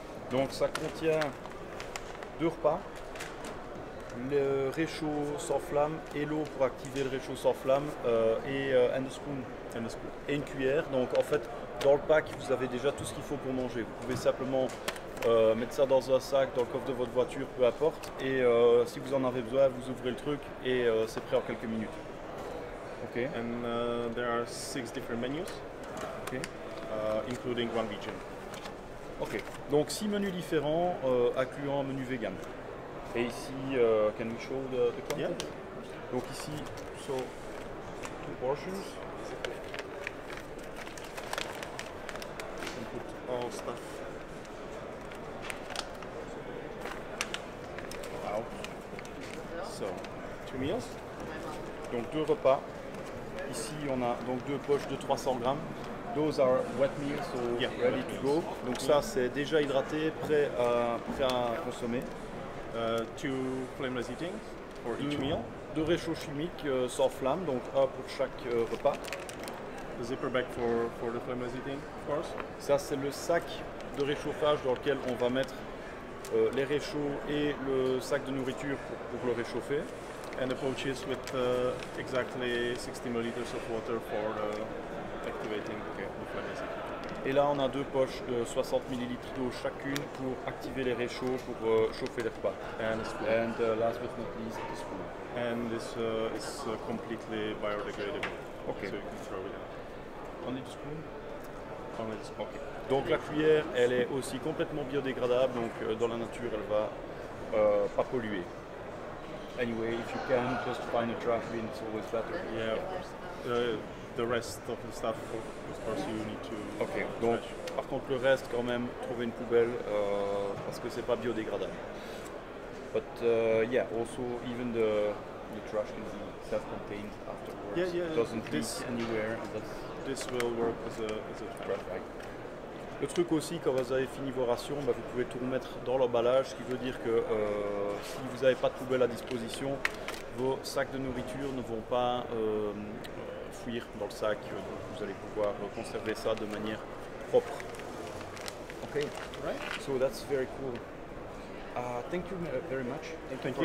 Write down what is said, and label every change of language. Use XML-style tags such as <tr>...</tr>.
<fr>Donc ça contient 2 repas, le réchaud sans flamme et l'eau pour activer le réchaud sans flamme</fr> <en>and a spoon. And a spoon.</en> <fr>Et une cuillère. Donc en fait dans le pack vous avez déjà tout ce qu'il faut pour manger. Vous pouvez simplement mettre ça dans un sac, dans le coffre de votre voiture, peu importe. Et si vous en avez besoin, vous ouvrez le truc et c'est prêt en quelques minutes.</fr> <en>Okay. And there are 6 different menus, Okay. including one vegan.</en> <fr>Ok. Donc 6 menus différents, incluant un menu vegan. Et ici,</fr> <en>can we show the quantity? Yeah.</en> <fr>Donc ici,</fr> <en>so 2 portions. And put all stuff. Wow. So, 2 meals.</en> <fr>Donc 2 repas. Ici, on a donc 2 poches de 300 grammes.</fr> <en>Those are wet meals, so Yeah, ready wet to meals. go.</en> <fr>Donc ça, c'est déjà hydraté, prêt à consommer.</fr> <en>2 flameless heating for each meal.</en> <fr>2 réchauds chimiques sans flamme, donc un pour chaque repas.</fr> <en>The zipper bag for the flameless heating, of course.</en> <fr>Ça, c'est le sac de réchauffage dans lequel on va mettre les réchauds et le sac de nourriture pour le réchauffer.</fr> <en>And the pouches with exactly 60 milliliters of water for activating the flameless heating.</en> <fr>Et là, on a 2 poches de 60 ml d'eau chacune pour activer les réchauds, pour chauffer les repas.</fr> <en>And a spoon. And last but not least, the spoon. And this is completely biodegradable. Okay. So you can throw it out. Only the spoon? Only the spoon.</en> <fr>Donc la cuillère, elle est aussi complètement biodégradable, donc dans la nature, elle va pas polluer.</fr> <en>Anyway, if you can, just find a trash bin, it's always better. Yeah, of course. The rest of the stuff, of course, you need to.</en> <fr>Ok, donc par contre le reste quand même, trouver une poubelle parce que c'est pas biodégradable.</fr> <en>But yeah, also even the trash can be self-contained afterwards. Yeah, It doesn't leak anywhere. And this will work as a trash bag.</en> <fr>Le truc aussi, quand vous avez fini vos rations, bah, vous pouvez tout remettre dans l'emballage, ce qui veut dire que si vous n'avez pas de poubelle à disposition, vos sacs de nourriture ne vont pas fuir dans le sac, donc vous allez pouvoir conserver ça de manière propre.</fr> <en>Okay, Right. so that's very cool. Thank you very much. Thank you for</en>